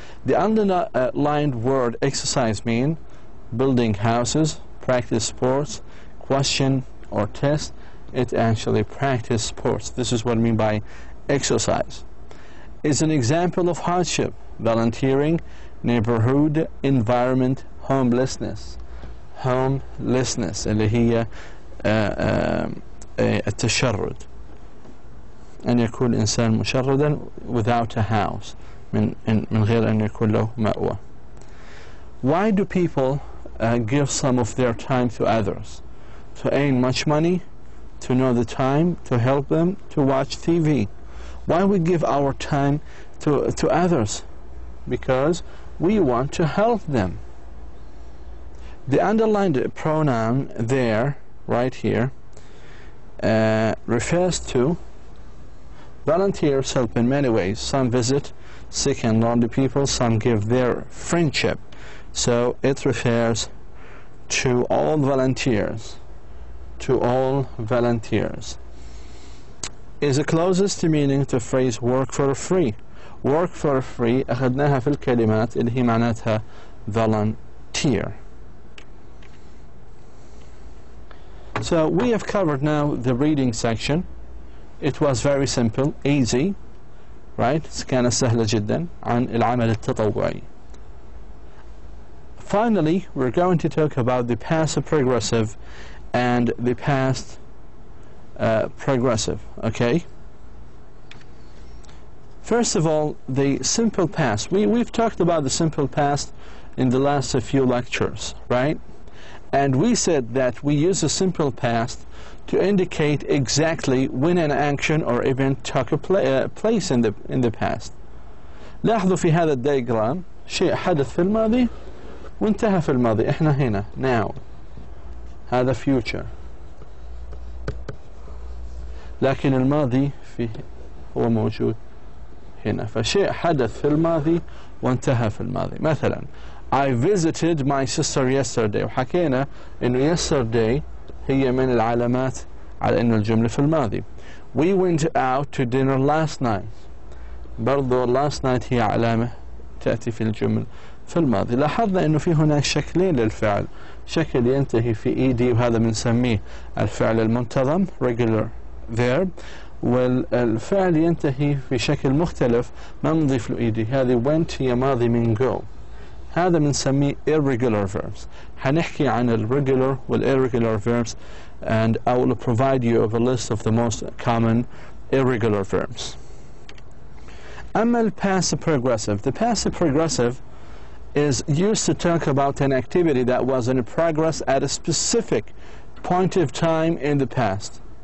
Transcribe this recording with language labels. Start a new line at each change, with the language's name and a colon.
English: The underlined word exercise mean building houses, practice sports, question or test. It actually practice sports. This is what I mean by exercise. Is an example of hardship, volunteering, neighborhood, environment, homelessness.
Arabic: homelessness اللي هي التشرد، أن يكون الإنسان مشردا
English: without a house،
Arabic: من غير أن يكون له مأوى.
English: Why do people give some of their time to others? To earn much money, to know the time, to help them, to watch TV. Why we give our time to others? Because we want to help them. The underlined pronoun there, right here, refers to volunteers help in many ways. Some visit sick and lonely people, some give their friendship. So it refers to all volunteers. To all volunteers. Is the closest meaning to phrase work for free. Work for free
Arabic: أخذناها في الكلمات اللي هي معناتها volunteer.
English: So we have covered now the reading section. It was very simple, easy, right?
Arabic: كانت سهلة جدا عن العمل التطوعي.
English: Finally, we're going to talk about the passive progressive and the past progressive, okay? First of all, the simple past. We've talked about the simple past in the last few lectures, right? And we said that we use the simple past to indicate exactly when an action or event took place in the past.
Arabic: لاحظوا في هذا الدياجرام شيء حدث في الماضي وانتهى في الماضي. احنا هنا
English: now.
Arabic: هذا future. لكن الماضي فيه هو موجود هنا. فشيء حدث في الماضي وانتهى في الماضي. مثلا
English: I visited my sister yesterday.
Arabic: وحكينا إنه yesterday هي من العلامات على إنه الجملة في الماضي.
English: We went out to dinner last night.
Arabic: برضو last night هي علامة تأتي في الجمل في الماضي. لاحظنا إنه في هناك شكلين للفعل. شكل ينتهي في ED وهذا بنسميه الفعل المنتظم regular verb، والفعل ينتهي في شكل مختلف ما نضيف له ED. هذه went هي ماضي من go. هذا بنسميه
English: irregular verbs.
Arabic: حنحكي عن
English: الregular والirregular verbs, and I will provide you with a list of the most common irregular verbs.
Arabic: أما
English: الpassive progressive. The passive progressive is used to talk about an activity that was in progress at a specific point of time in the past.